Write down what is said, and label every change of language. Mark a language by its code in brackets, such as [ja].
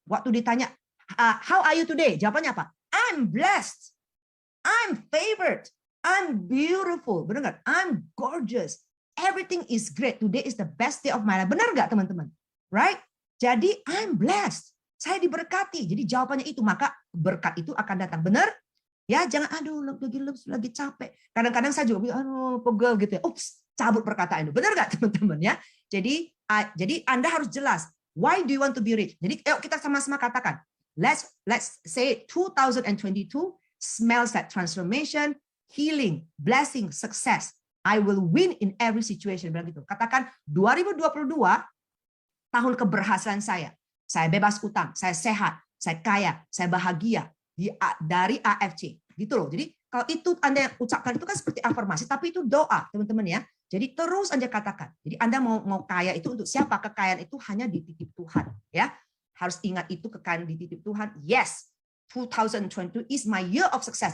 [id] Waktu ditanya, [en] how are you today? [id] Jawabannya apa? [en] I'm blessed. I'm favored. I'm beautiful, [id] benar nggak? [en] I'm gorgeous. Everything is great. Today is the best day of my life. [id] Benar nggak teman-teman? [en] Right? [id] Jadi [en] I'm blessed. [id] Saya diberkati. Jadi jawabannya itu, maka berkat itu akan datang. Benar? Ya, jangan lagi capek. Kadang-kadang saya juga pegel gitu ya. Ups, cabut perkataan itu. Benar nggak teman-teman ya? Jadi Anda harus jelas. [en] Why do you want to be rich? [id] Jadi yuk kita sama-sama katakan. [en] Let's say 2022 smells like transformation, healing, blessing, success. I will win in every situation. [id] Bilang gitu. Katakan 2022 tahun keberhasilan saya. Saya bebas utang, saya sehat, saya kaya, saya bahagia dari AFC. Gitu loh. Jadi kalau itu Anda yang ucapkan itu kan seperti afirmasi, tapi itu doa, teman-teman ya. Jadi terus Anda katakan. Jadi Anda mau kaya itu untuk siapa? Kekayaan itu hanya dititip Tuhan, ya. Harus ingat itu, kekayaan dititip Tuhan. [en] Yes, 2022 is my year of success.